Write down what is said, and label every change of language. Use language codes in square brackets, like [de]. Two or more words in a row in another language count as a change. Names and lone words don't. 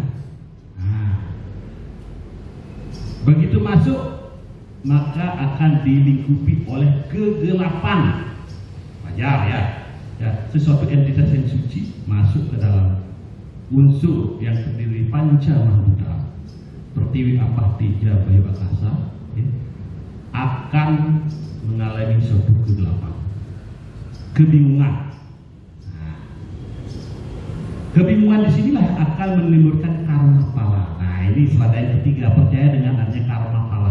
[id] Nah, begitu masuk, maka akan dilingkupi oleh kegelapan. Wajar ya, sesuatu entitas yang suci masuk ke dalam unsur yang terdiri panca mahbudha, pertiwi, apah, tija, bayu, akasa, ya, akan mengalami suatu kegelapan, kebingungan. Nah, kebingungan disinilah akan menimbulkan karma pala. Nah, ini selada yang ketiga, percaya dengan adanya karma pala.